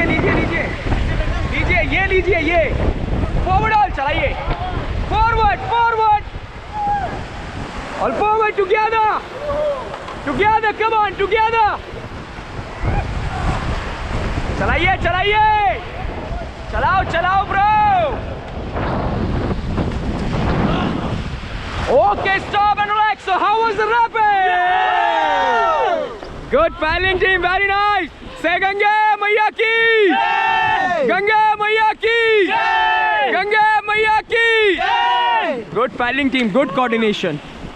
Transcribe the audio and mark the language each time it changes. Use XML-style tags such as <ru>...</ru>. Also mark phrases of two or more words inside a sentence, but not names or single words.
<hi>लीजिए. ये</hi> <en>forward all.</en> <hi>चलाइए.</hi> <en>forward all. forward. together. come on, together.</en> <hi>चलाइए.</hi> <en>चलाओ ब्रो. Okay, stop and relax. So how was the rapid? Yeah! Good paddling team, very nice.</en> <hi>Say गंगे मैया की जय! गंगे मैया की जय! गंगे मैया की जय!</hi> <en>Good paddling team, good coordination.</en>